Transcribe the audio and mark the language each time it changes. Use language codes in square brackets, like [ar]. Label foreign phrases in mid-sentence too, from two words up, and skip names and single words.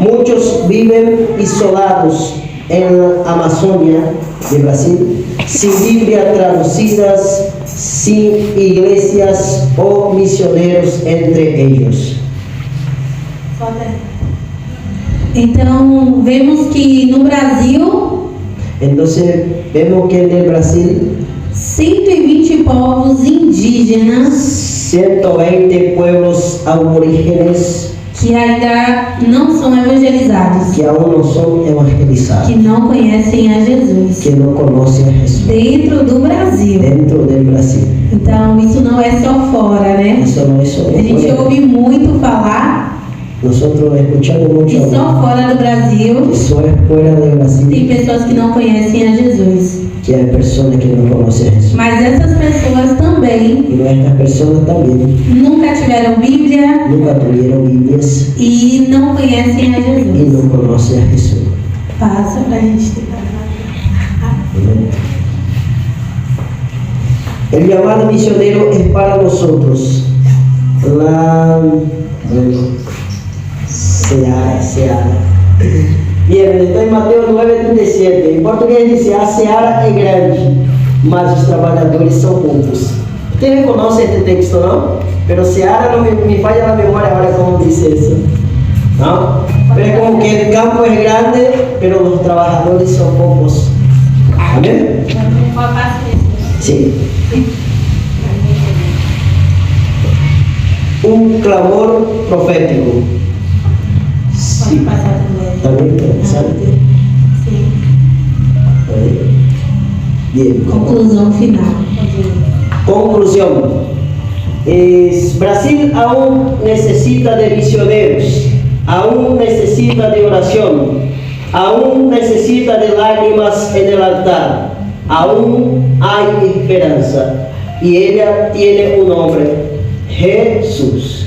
[es] Muchos viven isolados en la Amazonia de Brasil, sin Biblia traducidas, sin iglesias o misioneros entre ellos. [pt] Então, vemos que no Brasil, [es] Entonces vemos que en el Brasil [pt] 120 povos indígenas [es] 120 pueblos aborígenes [pt] que ainda não são evangelizados, [es] que aún no son evangelizados, [pt] que não conhecem a Jesus, [es] que no conocen a Jesús [pt] dentro do Brasil. [es] dentro del Brasil. [pt] Então, isso não é só fora, né? [es] Eso no es solo [pt] A gente [es] fuera. [pt] ouve muito falar [es] Nosotros escuchamos mucho [pt] que só [es] hablar [pt] fora do Brasil [es] que solo es fuera de [pt] tem Brasil pessoas que não conhecem a Jesus. [es] que hay personas que no conocen a Jesús. [pt] Mas essas pessoas também [es] Y estas personas también [pt] nunca tiveram Bíblia [es] nunca tuvieron Biblias [pt] e não conhecem a [es] y [pt] Jesus. [es] no conocen a Jesús. [pt] Passa pra gente tentar. [es] Amén. El llamado misionero es para nosotros Seara. Bien, está en Mateo 9:37. En portugués dice: [pt] a seara é grande, mas os trabalhadores são poucos. [es] Ustedes conocen este texto, ¿no? Pero seara no me falla la memoria ahora cómo dice eso, ¿no? Pero es como que el campo es grande, pero los trabajadores son pocos. Amén. Sí. Un clamor profético. [pt] Pode passar também. [es] También interesante. [pt] Sim. [es] Bien. [pt] Conclusão final. [es] Conclusión. Brasil aún necesita de misioneros, aún necesita de oración, aún necesita de lágrimas en el altar, aún hay esperanza y ella tiene un nombre: Jesús.